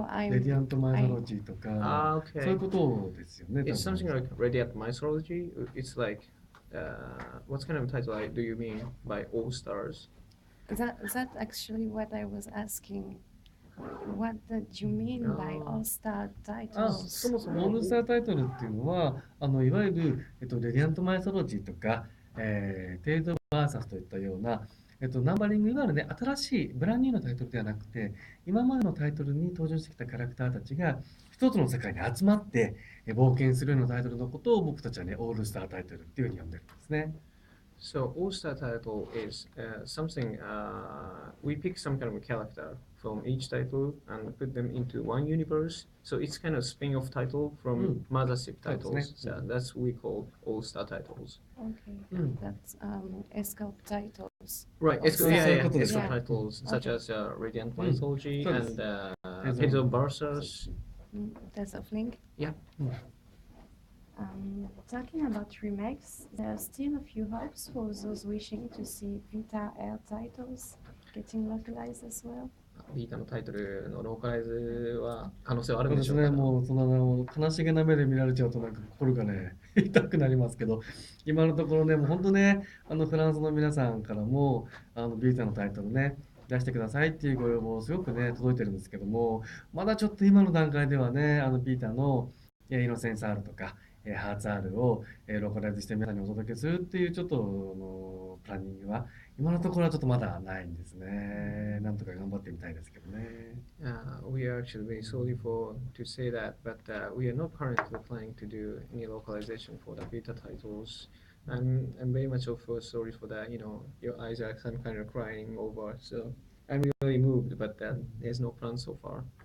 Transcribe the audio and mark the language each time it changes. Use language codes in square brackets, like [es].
[ja] レディアントマイソロジーとか、そういうことですよね。 [en] It's something like Radiant Mythology. It's like, what kind of title do you mean by all stars? That's actually what I was asking. What did you mean by all-star titles? [ja] そもそもオールスタータイトルっていうのは、いわゆる、レディアントマイソロジーとか、テイルズ・バーサスといったような、ナンバリングいわゆるね、新しいブランニューのタイトルではなくて、今までのタイトルに登場してきたキャラクターたちが一つの世界に集まって冒険するようなタイトルのことを僕たちはね、オールスタータイトルっていうふうに呼んでるんですね。 [en] So all-star title is something we pick some kind of a character from each title and put them into one universe. So it's kind of spin-off title from mothership titles. So that's what we call all-star titles. Okay, that's escape titles. Right, escape titles such as Radiant Mythology and Tales of Versus. Tales of Link. Yeah. Talking about remakes, there are still a few hopes for those wishing to see Vita Air titles getting localized as well. [ja] ビータのタイトルのローカライズは可能性はあるんでしょうか。私ね、もうその悲しげな目で見られちゃうとなんか心がね痛くなりますけど、今のところね、もう本当ね、フランスの皆さんからもビータのタイトルね出してくださいっていうご要望すごくね届いてるんですけども、まだちょっと今の段階ではね、ビータのイノセンス R とかハーツ R をローカライズして皆さんにお届けするっていうちょっとプランニングは今のところはちょっとまだないんですね。なんとか頑張ってみたいですけどね。 [en] We are actually very sorry to say that, but we are not currently planning to do any localization for the beta titles. I'm very much also sorry for that. Your eyes are some kind of crying over. So I'm really moved, but there's no plan so far.